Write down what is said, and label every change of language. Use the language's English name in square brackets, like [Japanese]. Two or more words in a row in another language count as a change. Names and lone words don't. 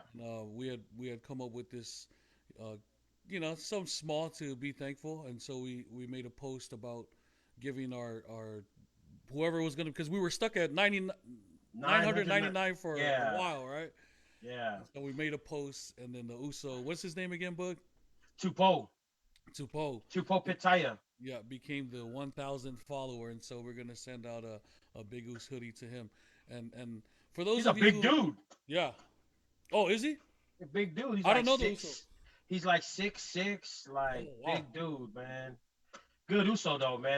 [English] we had come up with this, uh, some small to be thankful, and so we made a post about giving our whoever was gonna, because we were stuck at 900. 999 for a Yeah. while, right? Yeah. So we made a post, and then the Uso, what's his name again, Bug? Tupo. Tupo. Tupo Pitaya. Yeah, became the 1,000 follower, and so we're gonna send out a Big Goose hoodie to him. And for those He's a of you big who, dude. yeah, oh, is he? A big dude. He's I like don't know the Uso. six. He's like 6'6", like Oh wow, big dude, man. Good Uso though, man.